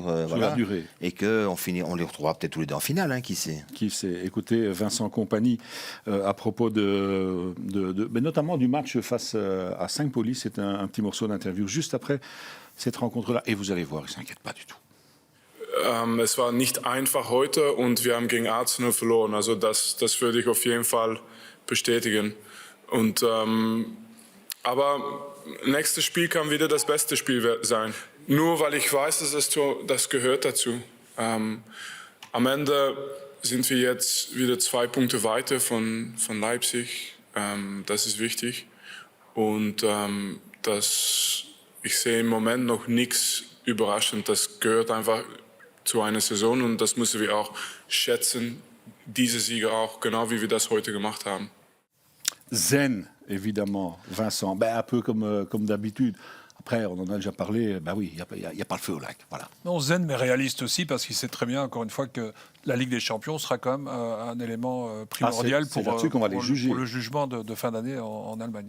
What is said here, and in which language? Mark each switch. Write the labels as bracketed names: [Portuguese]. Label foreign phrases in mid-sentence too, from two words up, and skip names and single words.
[French] la durée. Et on les retrouvera peut-être tous les deux en finale, qui sait. Qui sait. Écoutez, Vincent Kompany, à propos mais notamment du match face à Saint-Pauli, c'est un petit morceau d'interview juste après cette rencontre-là. Et vous allez voir, il ne s'inquiète pas du tout. [German] Es war nicht einfach heute und wir haben gegen Arsenal verloren. Also das würde ich auf jeden Fall bestätigen. Und aber nächstes Spiel kann wieder das beste Spiel sein. Nur weil ich weiß, dass das gehört dazu. Am Ende sind wir jetzt wieder 2 Punkte weiter von Leipzig. Das ist wichtig. Und ich sehe im Moment noch nichts überraschend. Das gehört einfach zu einer Saison und das müssen wir auch schätzen, diese Siege auch, genau wie wir das heute gemacht haben. [French] Zen, évidemment, Vincent, un peu comme d'habitude. Après, on en a déjà parlé, oui, il n'y a pas le feu au lac. Voilà. Non, zen, mais réaliste aussi, parce qu'il sait très bien, encore une fois, que la Ligue des Champions sera quand même un élément primordial pour le jugement de fin d'année en Allemagne.